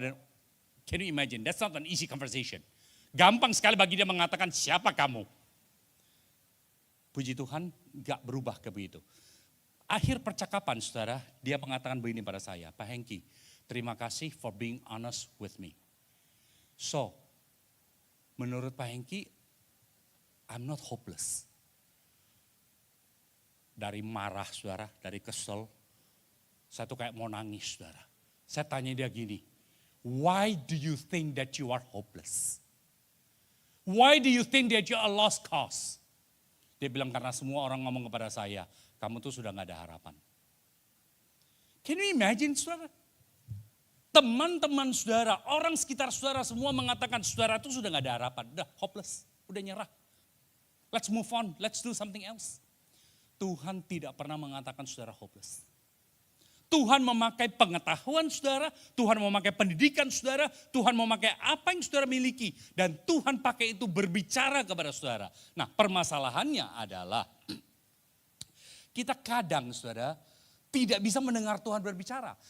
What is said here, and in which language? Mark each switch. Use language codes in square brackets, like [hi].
[id] Dan [en] can you imagine, that's not an easy conversation. [id] Gampang sekali bagi dia mengatakan, siapa kamu? Puji Tuhan, gak berubah ke begitu. Akhir percakapan, saudara, dia mengatakan begini pada saya, Pak Hengki, terima kasih [en] for being honest with me. So, [id] menurut [en] Pak Hengki, I'm not hopeless. [id] Dari marah, saudara, dari kesel, saya tuh kayak mau nangis, saudara. Saya tanya dia gini, [en] why do you think that you are hopeless? Why do you think that you are a lost cause? [id] Dia bilang karena semua orang ngomong kepada saya, kamu tuh sudah gak ada harapan. [en] Can you imagine, [id] saudara? Teman-teman saudara, orang sekitar saudara semua mengatakan saudara itu sudah gak ada harapan. Udah hopeless, udah nyerah. [en] Let's move on, let's do something else. [id] Tuhan tidak pernah mengatakan saudara hopeless. Tuhan memakai pengetahuan saudara, Tuhan memakai pendidikan saudara, Tuhan memakai apa yang saudara miliki. Dan Tuhan pakai itu berbicara kepada saudara. Nah, permasalahannya adalah kita kadang saudara tidak bisa mendengar Tuhan berbicara.